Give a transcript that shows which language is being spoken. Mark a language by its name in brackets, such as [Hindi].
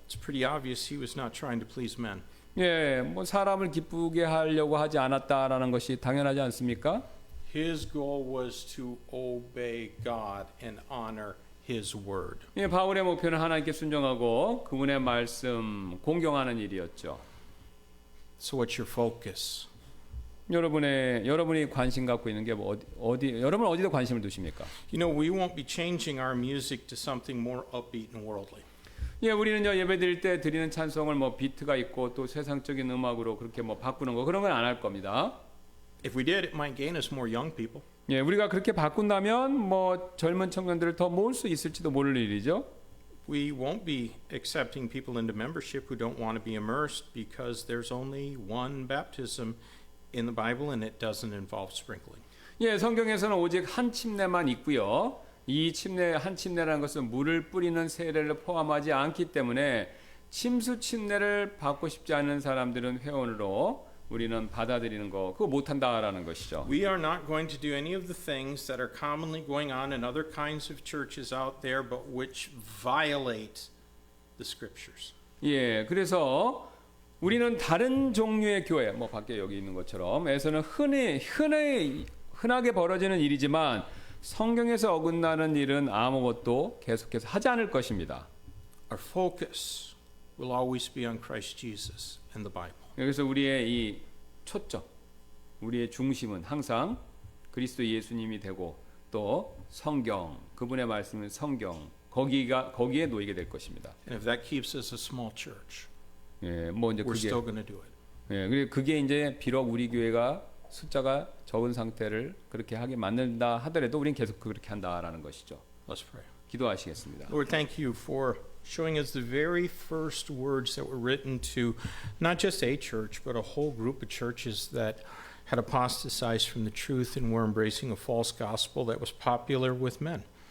[English] It's pretty obvious he was not trying to please men. [Korean] 예, 뭐 사람을 기쁘게 하려고 하지 않았다라는 것이 당연하지 않습니까? [English] His goal was to obey God and honor his word. [Korean] 예, 바울의 목표는 하나님께 순종하고 그분의 말씀 공경하는 일이었죠. [English] So what's your focus? [Korean] 여러분이 관심 갖고 있는 게 여러분 어디다 관심을 두십니까? [English] You know, we won't be changing our music to something more upbeat and worldly. [Korean] 예, 우리는요, 예배드릴 때 드리는 찬송을 뭐 비트가 있고 또 세상적인 음악으로 그렇게 뭐 바꾸는 거 그런 건 안 할 겁니다. [English] If we did, it might gain us more young people. [Korean] 예, 우리가 그렇게 바꾼다면 뭐 젊은 청년들을 더 모을 수 있을지도 모를 일이죠. [English] We won't be accepting people into membership who don't want to be immersed because there's only one baptism in the Bible and it doesn't involve sprinkling. [Korean] 예, 성경에서는 오직 한 침례만 있고요. 이 한 침례라는 것은 물을 뿌리는 세례를 포함하지 않기 때문에 침수 침례를 받고 싶지 않은 사람들은 회원으로 우리는 받아들이는 거 그거 못한다라는 것이죠. [English] We are not going to do any of the things that are commonly going on in other kinds of churches out there, but which violate the scriptures. [Korean] 예, 그래서 우리는 다른 종류의 교회, 뭐 밖에 여기 있는 것처럼에서는 흔하게 벌어지는 일이지만 성경에서 어긋나는 일은 아무것도 계속해서 하지 않을 것입니다. [English] Our focus will always be on Christ Jesus and the Bible. [Korean] 여기서 우리의 이 초점, 우리의 중심은 항상 그리스도 예수님이 되고 또 성경, 그분의 말씀은 성경, 거기에 놓이게 될 것입니다. [English] And if that keeps us a small church, [Korean] 예, 뭐 이제 [English] we're still going to do it. [Korean] 예, 그리고 그게 이제 비록 우리 교회가 숫자가 적은 상태를 그렇게 하게 만든다 하더라도 우리는 계속 그렇게 한다라는 것이죠. [English] Let's pray. [Korean] 기도하시겠습니다. [English] Lord, thank you for showing us the very first words that were written to not just a church, but a whole group of churches that had apostatized from the truth and were embracing a false gospel that was popular with men.